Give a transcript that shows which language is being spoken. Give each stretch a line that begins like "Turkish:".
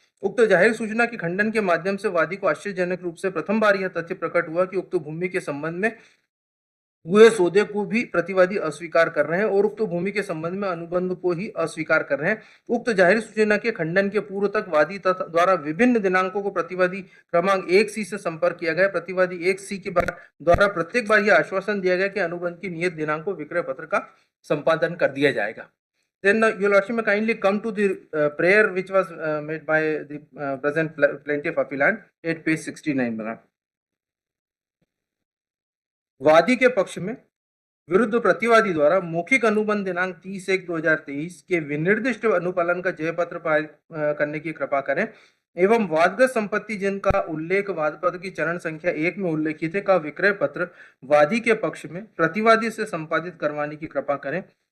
Hindi: उक्त जाहिर सूचना के खंडन के माध्यम से वादी को आश्चर्यजनक रूप से प्रथम बार यह तथ्य प्रकट हुआ कि उक्त भूमि के संबंध में हुए सौदे को भी प्रतिवादी अस्वीकार कर रहे हैं और उक्त भूमि के संबंध में अनुबंध को ही अस्वीकार कर रहे हैं। उक्त जाहिर सूचना के खंडन के पूर्व तक वादी द्वारा विभिन्न दिनांकों को प्रतिवादी क्रमांक 1C से संपर्क किया गया। प्रतिवादी 1C के द्वारा प्रत्येक बार यह आश्वासन दिया गया कि अनुबंध की नियत दिनांक को विक्रय पत्र का संपादन कर दिया जाएगा।
English: Then your lordship may kindly come to the prayer which was made by the present plaintiff appealant at page 69 बना।
Hindi: वादी के पक्ष में विरुद्ध प्रतिवादी द्वारा मौखिक अनुबंध दिनांक 30/1/2023 के विनिर्दिष्ट अनुपालन का जय पत्र करने की कृपा करें एवं वादग्रस्त संपत्ति जिनका उल्लेख वाद पत्र की चरण संख्या 1 में उल्लेखित है का विक्रय पत्र वादी के पक्ष में प्रतिवादी से संपादित करवाने की कृपा करें।